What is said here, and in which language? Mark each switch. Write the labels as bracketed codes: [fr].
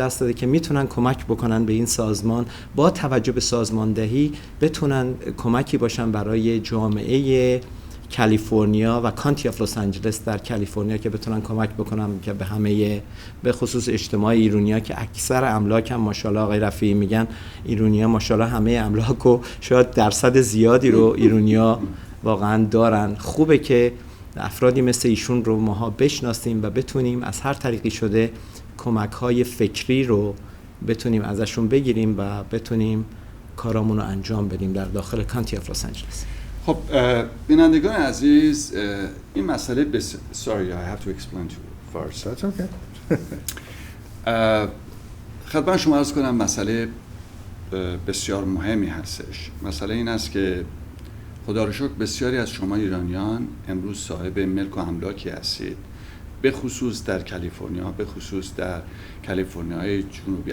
[fa] دست داده که میتونن کمک بکنن به این سازمان، با توجه به سازماندهی بتونن کمکی باشن برای جامعه کالیفرنیا و کانتی آف لس آنجلس در کالیفرنیا، که بتونن کمک بکنن که به همه، به خصوص اجتماع ایرانیا که اکثر املاک هم ماشاءالله آقای رفیعی میگن ایرانیا ماشاءالله همه املاک و شاید درصد زیادی رو ایرانیا واقعا دارن. خوبه که افرادی مثل ایشون رو ماها بشناسیم و بتونیم از هر طریقی شده کمک‌های فکری رو بتونیم ازشون بگیریم و بتونیم کارامون رو انجام بدیم در داخل کانتی آف لس آنجلس. خب بینندگان عزیز، این مسئله [en] sorry I have to explain to you first. That's okay. [fa] خدمت شما عرض کنم مسئله بسیار مهمی هستش. مسئله این است که خدا رو شکر بسیاری از شما ایرانیان امروز صاحب ملک و املاکی هستید، به خصوص در کالیفرنیا، به خصوص در کالیفرنیای جنوبی.